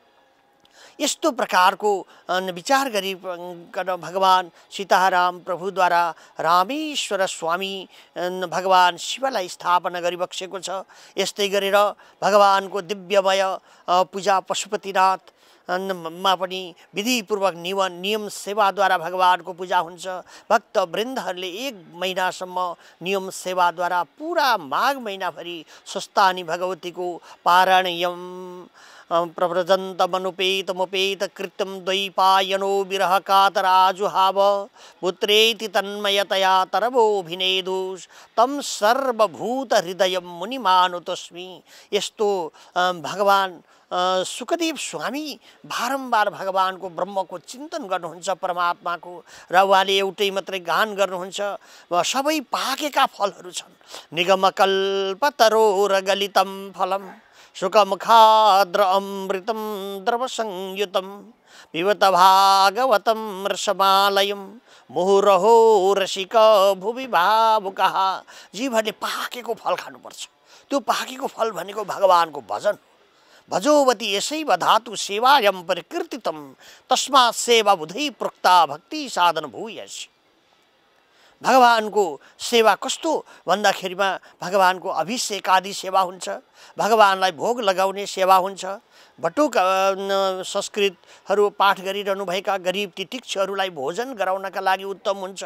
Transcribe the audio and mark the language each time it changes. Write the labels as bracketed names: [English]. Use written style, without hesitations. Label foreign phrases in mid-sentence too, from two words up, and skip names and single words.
[Nepali] यस्तो प्रकारको विचार गरिकन भगवान सीताराम प्रभुद्वारा रामेश्वर स्वामी भगवान शिवलाई स्थापना गरिबक्सेको छ। यस्तै गरेर भगवानको दिव्यमय पूजा पशुपतिनाथ मा पनि विधिपूर्वक नियम सेवाद्वारा भगवानको पूजा हुन्छ। भक्त वृन्दहरूले 1 महिनासम्म नियम सेवाद्वारा पुरा माघ महिनाभरि स्वस्थानी भगवतीको [Sanskrit] पारायणयम प्रव्रजन्तमनुपेतमुपेत कृत्यं द्वैपायनो विरह कातराजुहाव पुत्रेति तन्मयतया तरवोभिनेदुष तं सर्वभूत हृदयं मुनिमानुतस्मि। [Nepali] यस्तो भगवान सुखदेव स्वामी बारम्बार भगवानको ब्रह्मको चिन्तन गर्नुहुन्छ, परमात्माको, र उहाँले एउटै मात्रै गान गर्नुहुन्छ। सबै पाकेका फलहरू छन्। [Sanskrit] निगमकल्पतरोर गलितं फलम शुकमुखाद्र अमृतं द्रवसंयुतं पिबत भागवतं रसमालयं मुहुरहो रसिक भुवि भावुकः। [Nepali] जीवहरूले पाकेको फल खानुपर्छ। त्यो पाकेको फल भनेको भगवानको भजन। [Sanskrit] भजोवती यसैव धातु सेवायम परिकीर्तितम तस्मात् सेवा बुधै प्रोक्ता भक्ति साधन भूयसी। [Nepali] भगवानको सेवा कस्तो भन्दाखेरिमा भगवानको अभिषेक आदि सेवा हुन्छ, भगवानलाई भोग लगाउने सेवा हुन्छ। बटुक संस्कृतहरू पाठ गरिरहनुभएका गरिब तितिक्षहरूलाई भोजन गराउनका लागि उत्तम हुन्छ।